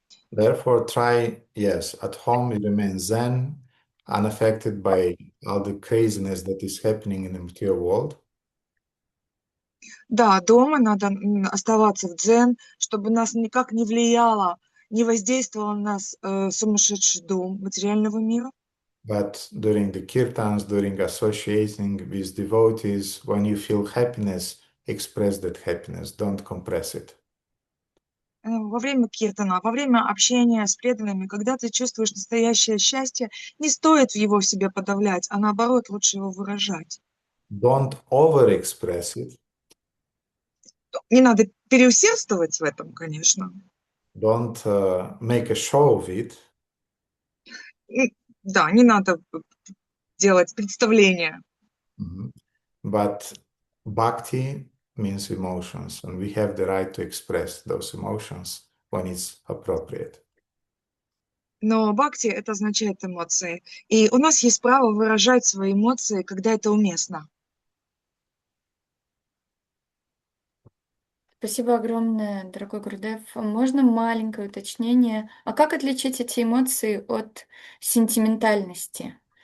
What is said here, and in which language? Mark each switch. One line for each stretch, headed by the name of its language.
English: Therefore, try, yes, at home you remain zen, unaffected by all the craziness that is happening in the material world.
Russian: Да, дома надо оставаться в дзен, чтобы нас никак не влияло, не воздействовал на нас сумасшедший дом материального мира.
English: But during the kirtans, during associating with devotees, when you feel happiness, express that happiness, don't compress it.
Russian: Во время киртана, во время общения с преданными, когда ты чувствуешь настоящее счастье, не стоит его в себе подавлять, а наоборот, лучше его выражать.
English: Don't overexpress it.
Russian: Не надо переусердствовать в этом, конечно.
English: Don't make a show of it.
Russian: Да, не надо делать представления.
English: But bhakti means emotions, and we have the right to express those emotions when it's appropriate.
Russian: Но бхакти — это означает эмоции. И у нас есть право выражать свои эмоции, когда это уместно. Спасибо огромное, дорогой Гурудев. Можно маленькое уточнение? А как отличить эти эмоции от сентиментальности?